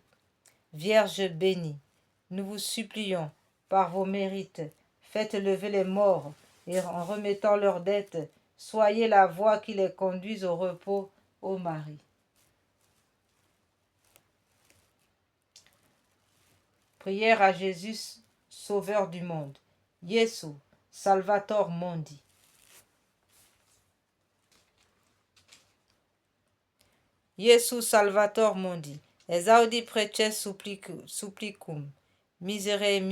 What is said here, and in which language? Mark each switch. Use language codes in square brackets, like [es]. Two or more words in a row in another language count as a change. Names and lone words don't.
[fr] Vierge bénie, nous vous supplions, par vos mérites, faites lever les morts, et en remettant leurs dettes, soyez la voie qui les conduise au repos, ô Marie. Prière à Jésus, Sauveur du monde. [la] Jesu, Salvator Mundi. Jesu, Salvator Mundi. Exaudi preces supplicum. Miserere